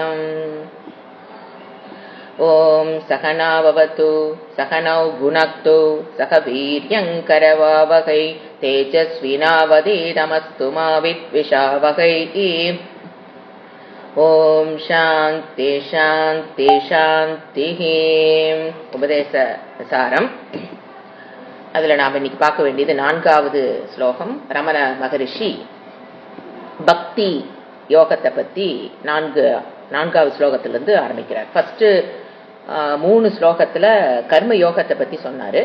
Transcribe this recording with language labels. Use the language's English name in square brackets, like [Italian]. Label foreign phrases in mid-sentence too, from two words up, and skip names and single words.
[Sanskrit] ओम सहनाववतु सहनौ भुनक्तु सह वीर्यङ्करवावहै तेजस्विनावधीतमस्तु मा विद्विषावहै। ओम शांति शांति शांति। [Tamil] உபதேச சாரம். அதில் நாம் இன்னைக்கு பார்க்க வேண்டியது 4வது ஸ்லோகம். ரமண மகரிஷி பக்தி யோகத்தை பற்றி 4வது ஸ்லோகத்திலிருந்து ஆரம்பிக்கிறார். ஃபர்ஸ்ட் 3 ஸ்லோகத்துல கர்ம யோகத்தை பத்தி சொன்னாரு.